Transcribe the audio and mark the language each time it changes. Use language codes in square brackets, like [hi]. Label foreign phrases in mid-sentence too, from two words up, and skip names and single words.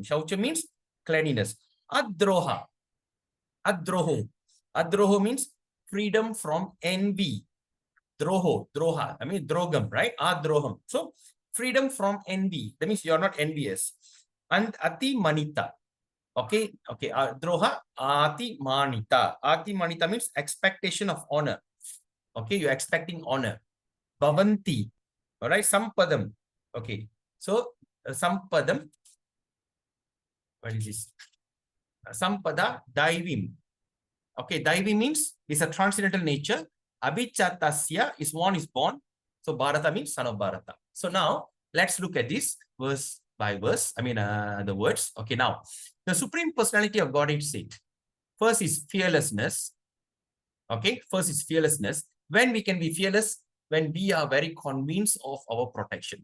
[en] Shaucham means cleanliness. Adroha. Adroho means freedom from envy. Droha. I mean drogam, right? Adroham. So freedom from envy. That means you are not envious. And [sa] अति मानिता. [en] Okay, okay. [sa] द्रोह अति मानिता. अति मानिता [en] means expectation of honor. Okay, you're expecting honor. Bhavanti. All right, sampadam. Okay, so sampadam. What is this? [sa] सम्पद दैवीम्. [en] Okay, daivi means is a transcendental nature. Abhichatasya is one is born. So Bharata means son of Bharata. So now let's look at this verse by verse. I mean the words. Okay, now the supreme personality of God is said. First is fearlessness. Okay, first is fearlessness. When we can be fearless, when we are very convinced of our protection.